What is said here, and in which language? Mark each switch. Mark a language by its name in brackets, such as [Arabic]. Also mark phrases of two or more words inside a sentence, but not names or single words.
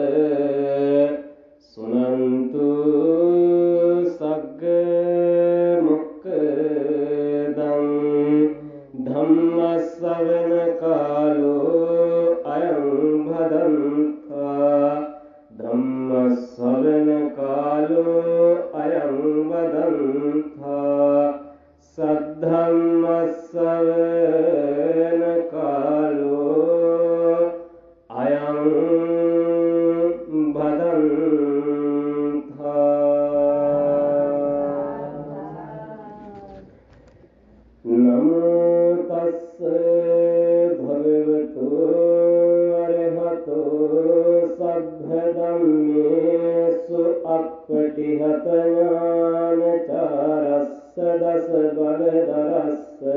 [Pali] සුනන්තු සග්ග මොක්ඛදං ධම්මස්සවන කාලෝ අයං භදන්තා ධම්මස්සවන කාලෝ අයං භදන්තා සද්ධම්මස්සවන කාලෝ අයං භදන්තා නමෝ තස්ස භගවතු අරහතෝ සබ්බ ධම්මේසු අප්පටිහත ඥානචාරස්ස දස බලදරස්ස